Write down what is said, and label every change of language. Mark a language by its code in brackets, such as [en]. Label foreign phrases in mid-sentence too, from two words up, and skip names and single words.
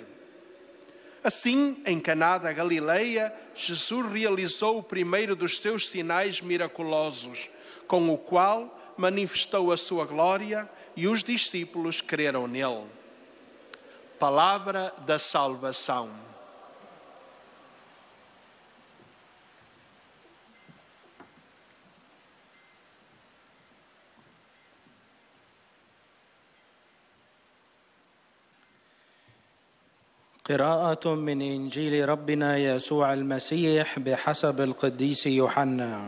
[pt] Assim, em Caná da Galileia, Jesus realizou o primeiro dos seus sinais miraculosos, com o qual manifestou a sua glória e os discípulos creram nele. Palavra da salvação. [ar] قراءة من إنجيل ربنا يسوع المسيح بحسب القديس يوحنا.